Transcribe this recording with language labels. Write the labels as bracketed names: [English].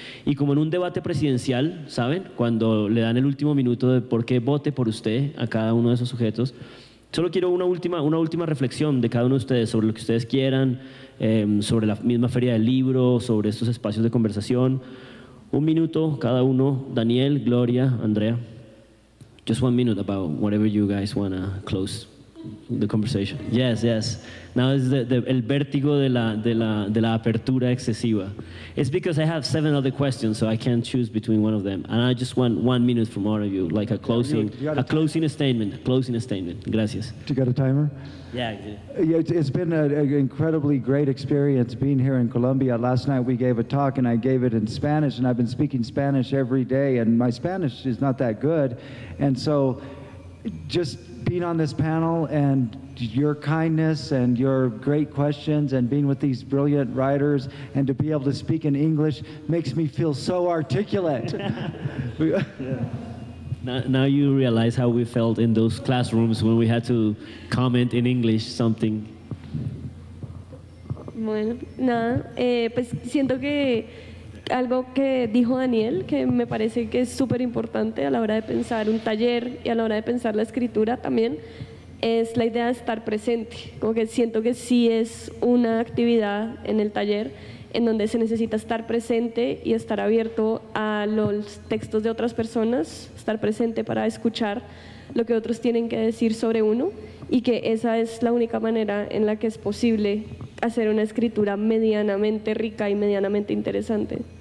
[Spanish] Y como en un debate presidencial, ¿saben? Cuando le dan el último minuto de por qué vote por usted a cada uno de esos sujetos, solo quiero una última reflexión de cada uno de ustedes sobre lo que ustedes quieran, sobre la misma feria del libro, sobre estos espacios de conversación. 1 minuto cada uno. Daniel, Gloria, Andrea. [English] Just 1 minute about whatever you guys want to close the conversation. Yes. Now is [Spanish] el vértigo de la apertura excesiva. [English] It's because I have 7 other questions, so I can't choose between one of them. And I just want 1 minute from all of you, like a closing statement. [Spanish] Gracias. [English] You got a timer? Yeah. It's been an incredibly great experience being here in Colombia. Last night we gave a talk, and I gave it in Spanish, and I've been speaking Spanish every day, and my Spanish is not that good. And so just being on this panel and your kindness and your great questions and being with these brilliant writers and to be able to speak in English makes me feel so articulate. Yeah. Now you realize how we felt in those classrooms when we had to comment in English something. [Spanish] Bueno, nada, pues siento que algo que dijo Daniel, que me parece que es súper importante a la hora de pensar un taller y a la hora de pensar la escritura también, es la idea de estar presente. Como que siento que sí es una actividad en el taller en donde se necesita estar presente y estar abierto a los textos de otras personas, estar presente para escuchar lo que otros tienen que decir sobre uno, y que esa es la única manera en la que es posible hacer una escritura medianamente rica y medianamente interesante.